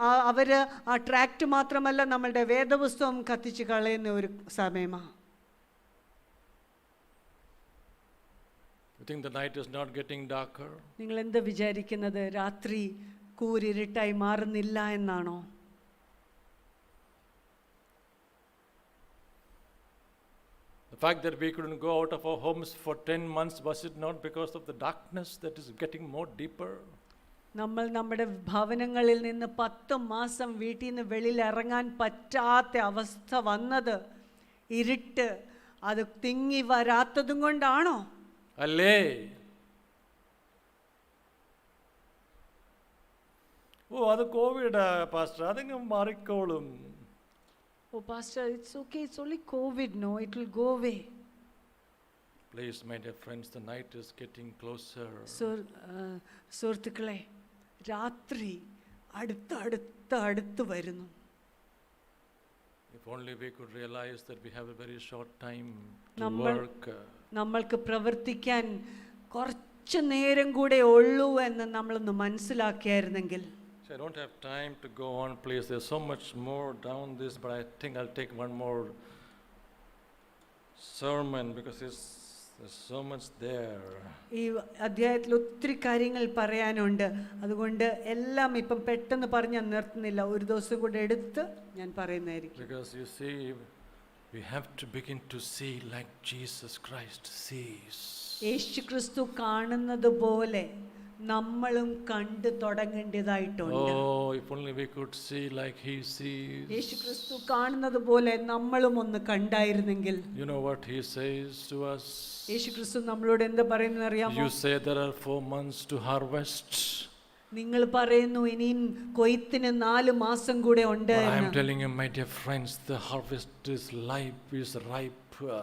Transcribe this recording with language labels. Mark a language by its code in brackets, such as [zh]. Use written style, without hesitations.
[ml] അവര് ആ ട്രാക്ട് മാത്രമല്ല നമ്മളുടെ വേദപുസ്തകം കത്തിച്ചു കളയുന്ന ഒരു സമയമാ. [en] You think the night is not getting darker? [ml] നിങ്ങൾ എന്താ വിചാരിക്കുന്നത്, രാത്രി കൂരിരുട്ടായി മാറുന്നില്ല എന്നാണോ? [en] The fact that we couldn't go out of our homes for 10 months, was it not because of the darkness that is getting more deeper? [ml] നമ്മൾ നമ്മുടെ ഭവനങ്ങളിൽ നിന്ന് 10 മാസം വീട്ടിൽ നിന്ന് വെളിയിൽ ഇറങ്ങാൻ പറ്റാത്ത അവസ്ഥ വന്നത്, ഇരുട്ട് അത് തിങ്ങി വരാത്തതും കൊണ്ടാണോ? അല്ലേ? ഓ അത് കോവിഡ് പാസ്റ്റർ, അതിങ്ങ് മാറിക്കോളും. [en] Oh, Pastor, it's okay. It's only COVID. No, it will go away. Please, my dear friends, the night is getting closer. [ml] സുഹൃത്തുക്കളെ, രാത്രി അടുത്ത് വരുന്നു. [en] If only we could realize that we have a very short time to [ml] നമ്മൾ- [en] work. [ml] നമ്മൾക്ക് പ്രവർത്തിക്കാൻ കുറച്ച് നേരം കൂടെ ഉള്ളൂ എന്ന് നമ്മളൊന്ന് മനസ്സിലാക്കിയായിരുന്നെങ്കിൽ. [en] So I don't have time to go on, please. There's so much more down this, but I think I'll take one more sermon because there's so much there. [ml] ഈ അധ്യായത്തിൽ ഒത്തിരി കാര്യങ്ങൾ പറയാനുണ്ട്. അതുകൊണ്ട് എല്ലാം ഇപ്പം പെട്ടെന്ന് പറഞ്ഞ് നിർത്തുന്നില്ല. ഒരു ദിവസം കൂടെ എടുത്ത് ഞാൻ പറയുന്നതായിരിക്കും. [en] Because you see, we have to begin to see like Jesus Christ sees. [ml] യേശു ക്രിസ്തു കാണുന്നത് പോലെ നമ്മളും കണ്ടു തുടങ്ങേണ്ടതായിട്ടുണ്ട്. [en] Oh, if only we could see like he sees. [ml] യേശു ക്രിസ്തു കാണുന്നത് പോലെ നമ്മളും ഒന്ന് കണ്ടായിരുന്നെങ്കിൽ. [en] You know what he says to us? [ml] യേശു ക്രിസ്തു നമ്മളോട് എന്താ പറയുന്നത് അറിയാമോ? [en] You say there are 4 months to harvest. [ml] നിങ്ങൾ പറയുന്നു ഇനിയും കൊയ്ത്തിന് 4 മാസം കൂടെ ഉണ്ട് [en] But I am [ml] എന്ന്. [en] telling you, my dear friends, the harvest is ripe.